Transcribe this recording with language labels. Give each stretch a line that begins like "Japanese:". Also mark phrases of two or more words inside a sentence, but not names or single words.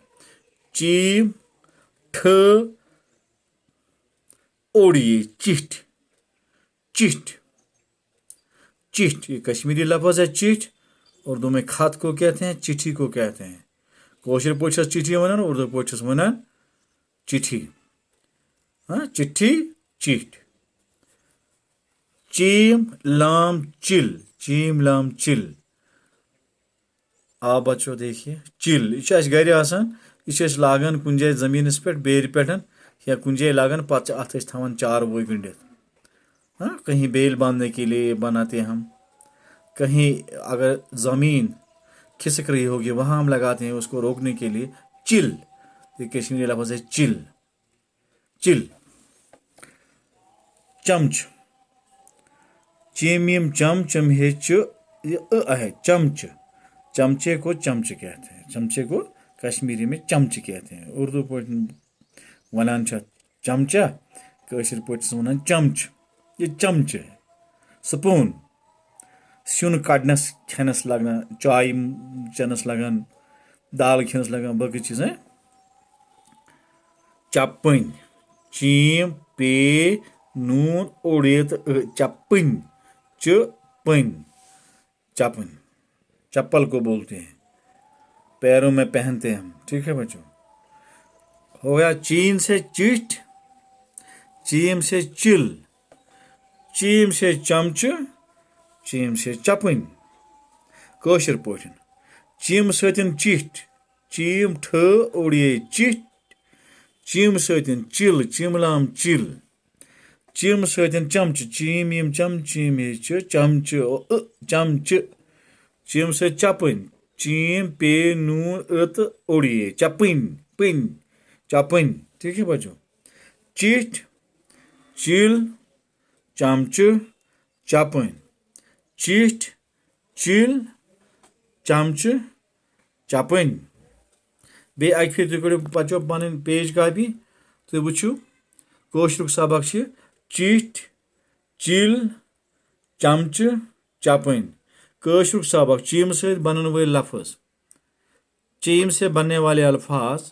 Kashmiri: चीम, ठ, ओड़िए, चिट।
Hindi: चिट, चिट ये कश्मीरी लफ्ज़ है। चिट उर्दू में खत को कहते हैं, चिट्ठी को कहते हैं।
Kashmiri: कोशिर पोछस चिट्ठी वनान, उर्दू पोछस वनान चिट्ठी। हाँ, चिट्ठी, चिट। चीम लाम चिल। चीम लाम चिल।
Hindi: आप बच्चों देखिए,
Kashmiri: चिल यह घर आसान, यह लागान कुन जाए जमीनस पे बेर पे या कुन जाए लागान पे अत थवान चार वो गंडित।
Hindi: हाँ, कहीं बेल बांधने के लिए बनाते हम, कहीं अगर ज़मीन खिसक रही होगी वहाँ हम लगाते हैं उसको रोकने के लिए। चिल ये कश्मीरी लफ्ज़ है, चिल।
Kashmiri: चिल। चमच।
Hindi: चीम चम चम है च ये है चमच। चमचे को चमच कहते हैं। चमचे को कश्मीरी में चमच कहते हैं।
Kashmiri: उर्दू पे वनान चमचा, कशिर पे वनान चमच।
Hindi: ये चमच है।
Kashmiri: स्पून सिन कड़नस खेनस लगना, चाय चनस लगन, दाल खेनस लगन,
Hindi: बाकी चीज़ें।
Kashmiri: चपन। चीम पे नून उड़ियत चपन। चपन।
Hindi: चपन चप्पल को बोलते हैं, पैरों में पहनते हैं हम। ठीक है बच्चों, हो गया। चीन से चिट, चीम से चिल, चीम से चमच, चीम से चपन।
Kashmiri: कशिर पोठन चीम सतन चिट, चीम ठ ओड़िए चिट। चीम सतन चिल, चिमलाम चिल। चीम सतन चमच, चीम यम चम, चीम ये चमच चमच।
Hindi: चीम से चपन,
Kashmiri: चीम पे नून अत ओड़िए चपन पिन चपन।
Hindi: ठीक है बच्चों, चिट, चिल, चमच, चपन। चिट, चिल, चमच, चपन।
Kashmiri: बे अक
Hindi: फिर तुम करो बच्चों
Kashmiri: पन पेज कापी, तुम वुचु कशिरुक सबक चिट, चिल, चमच, चपन। कशिरुक सबक
Hindi: चीम से बनने वाले लफ्ज़। चीम से बनने वाले अल्फाज।